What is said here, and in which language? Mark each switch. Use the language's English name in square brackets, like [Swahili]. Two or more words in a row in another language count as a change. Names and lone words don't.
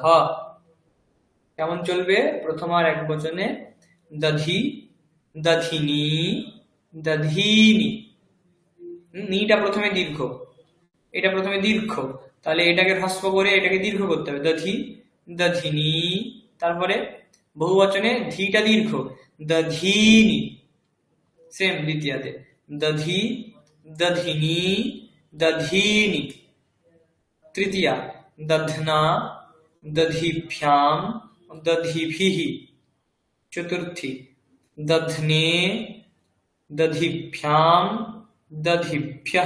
[Bangla] কেমন চলবে? প্রথম আর এক বচনে [Sanskrit] দধি, দধিনী, দধিনী। [Bangla] নিটা প্রথমে দীর্ঘ, এটা প্রথমে দীর্ঘ, তাহলে এটাকে হ্রস্ব করে এটাকে দীর্ঘ করতে হবে। [Sanskrit] দধি, দধিনী। [Bangla] তারপরে বহুবচনে ধীটা দীর্ঘ, দধিনী। [Sanskrit] সেম দ্বিতীয়াতে দধি, দধিনী, দধিনী। তৃতীয়া দধ্না, দধিভ্যাম, দধিভিः। চতুর্থী দধ্নে, দধিভ্যাম, দধিভ্যः।